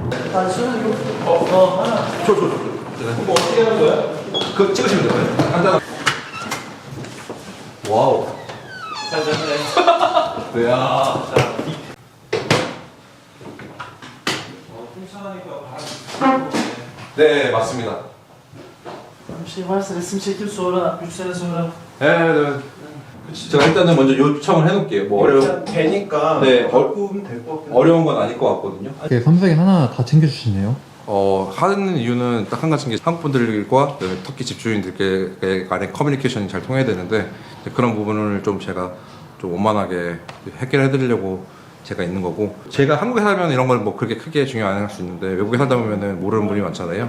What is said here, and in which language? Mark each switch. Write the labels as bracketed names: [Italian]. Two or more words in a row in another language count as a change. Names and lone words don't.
[Korean] 줘. 뭐 어떻게 하는 거야? 그거 찍으시면 돼요. 간단한. 와우. 야. 네, 맞습니다. [Turkish] Bir şey varsa resim çekip sonra 3 sene sonra [Korean] 네. 제가 일단은 먼저 요청을 해놓을게요. 뭐 그냥 되니까 네, 바꾸면 될 것 같긴 어려운 건 아닐 것 같거든요. 이렇게 삼색이 하나 다 챙겨주시네요. 하는 이유는 딱 한 가지인 게 한국 분들과 터키 집주인들께 간의 커뮤니케이션이 잘 통해야 되는데 그런 부분을 좀 제가 좀 원만하게 해결해 드리려고 제가 있는 거고 제가 한국에 살면 이런 걸 뭐 그렇게 크게 중요 안 할 수 있는데 외국에 살다 보면은 모르는 분이 많잖아요.